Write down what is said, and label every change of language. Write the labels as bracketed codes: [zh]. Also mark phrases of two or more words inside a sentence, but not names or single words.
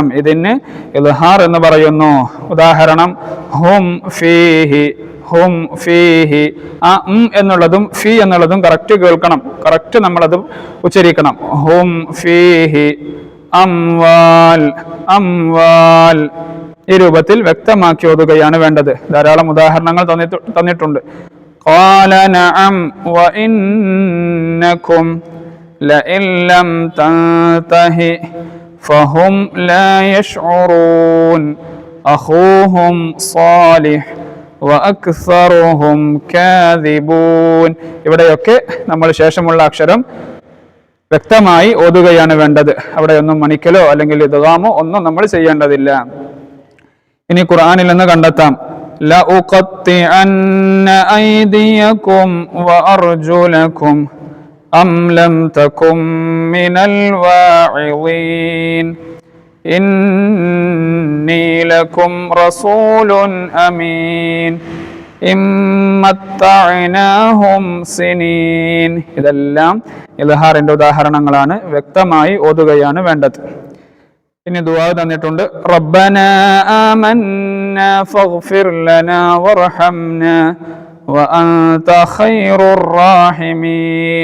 [ml] ഇതിന് ഇദ്ഹാർ എന്ന് പറയുന്നു. ഉദാഹരണം, [ar] هم فيه، هم فيه. [ml] ആ എന്നുള്ളതും ഫീ എന്നുള്ളതും കറക്റ്റ് കേൾക്കണം, കറക്റ്റ് നമ്മളത് ഉച്ചരിക്കണം. [ar] هم فيه أموال، أموال. [ml] ഈ രൂപത്തിൽ വ്യക്തമാക്കി ഓതുകയാണ് വേണ്ടത്. ധാരാളം ഉദാഹരണങ്ങൾ തന്നിട്ടുണ്ട്. [ar] قال نعم وإنكم لئن لم تنتهي فهم لا يشعرون أخوهم صالح وأكثرهم كاذبون. [ml] ഇവിടെയൊക്കെ നമ്മൾ ശേഷമുള്ള അക്ഷരം വ്യക്തമായി ഓതുകയാണ് വേണ്ടത്. അവിടെയൊന്നും മണിക്കലോ അല്ലെങ്കിൽ ഇദ്ഗാമോ ഒന്നും നമ്മൾ ചെയ്യേണ്ടതില്ല. ഇനി ഖുർആനിൽ നിന്ന് കണ്ടെത്താം. [ar] لأقطعن أيديكم وأرجلكم أم لم تكن من الواعظين إني لكم رسول أمين إن متعناهم سنين. [ml] ഇതെല്ലാം ഇൽഹാറിന്റെ ഉദാഹരണങ്ങളാണ്. വ്യക്തമായി ഓതുകയാണ് വേണ്ടത്. ഇനി ദുആ തന്നിട്ടുണ്ട്. [ar] ربنا آمنا فاغفر لنا وارحمنا وأنت خير الراحمين.